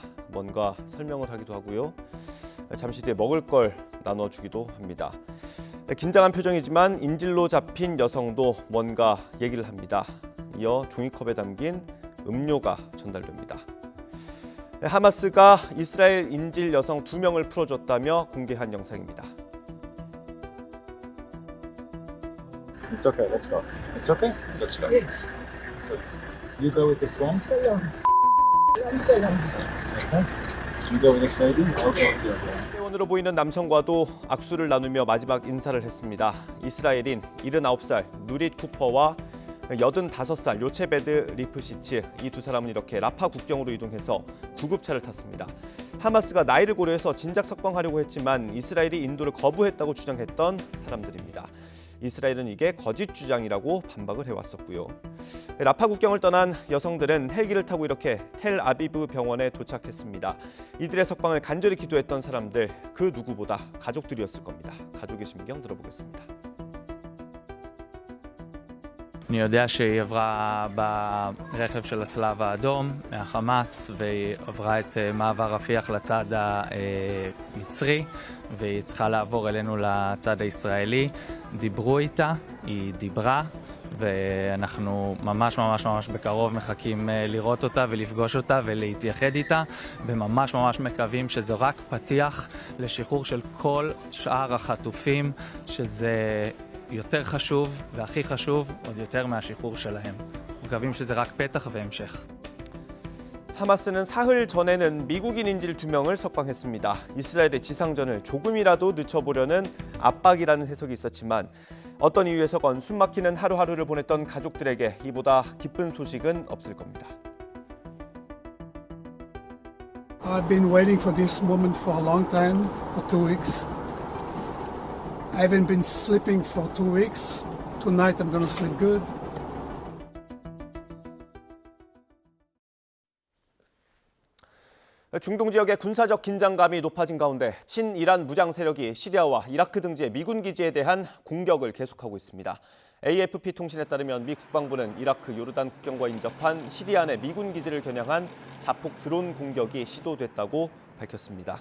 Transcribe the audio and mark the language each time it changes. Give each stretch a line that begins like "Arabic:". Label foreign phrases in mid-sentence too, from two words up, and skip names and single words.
Korean: 뭔가 설명을 하기도 하고요. 잠시 뒤에 먹을 걸 나눠주기도 합니다. 긴장한 표정이지만 인질로 잡힌 여성도 뭔가 얘기를 합니다. 이어 종이컵에 담긴 음료가 전달됩니다. 하마스가 이스라엘 인질 여성 2명을 풀어줬다며 공개한 영상입니다.
English: It's okay, let's go. It's okay? Let's go. Yes. You go with this one? Okay. You go with this lady? Okay.
Korean: 회원으로 보이는 남성과도 악수를 나누며 마지막 인사를 했습니다. 이스라엘인 79살 누릿 쿠퍼와 85살 요체베드 리프시츠 이 두 사람은 이렇게 라파 국경으로 이동해서 구급차를 탔습니다. 하마스가 나이를 고려해서 진작 석방하려고 했지만 이스라엘이 인도를 거부했다고 주장했던 사람들입니다. 이스라엘은 이게 거짓 주장이라고 반박을 해왔었고요. 라파 국경을 떠난 여성들은 헬기를 타고 이렇게 텔아비브 병원에 도착했습니다. 이들의 석방을 간절히 기도했던 사람들 그 누구보다 가족들이었을 겁니다. 가족의 심경 들어보겠습니다.
Hebrew: אני יודע שהיא עברה ברכב של הצלב האדום מהחמאס והיא עברה את מעבר רפיח לצד המצרי והיא צריכה לעבור אלינו לצד הישראלי. דיברו איתה, היא דיברה ואנחנו ממש בקרוב מחכים לראות אותה ולפגוש אותה ולהתייחד איתה וממש מקווים שזה רק פתיח לשחרור של כל שאר החטופים שזה יותר חשוב והכי חשוב עוד יותר מהשחרור שלהם. מקווים שזה רק פתח והמשך.
Korean: 하마스는 사흘 전에는 미국인 인질 2명을 석방했습니다. 이스라엘의 지상전을 조금이라도 늦춰보려는 압박이라는 해석이 있었지만 어떤 이유에서건 숨막히는 하루하루를 보냈던 가족들에게 이보다 기쁜 소식은 없을 겁니다.
English: I've been waiting for this moment for a long time, for 2 weeks. I haven't been sleeping for 2 weeks. Tonight I'm going to sleep good.
Korean: 중동 지역의 군사적 긴장감이 높아진 가운데 친이란 무장 세력이 시리아와 이라크 등지의 미군 기지에 대한 공격을 계속하고 있습니다. AFP 통신에 따르면 미 국방부는 이라크 요르단 국경과 인접한 시리아 내 미군 기지를 겨냥한 자폭 드론 공격이 시도됐다고 밝혔습니다.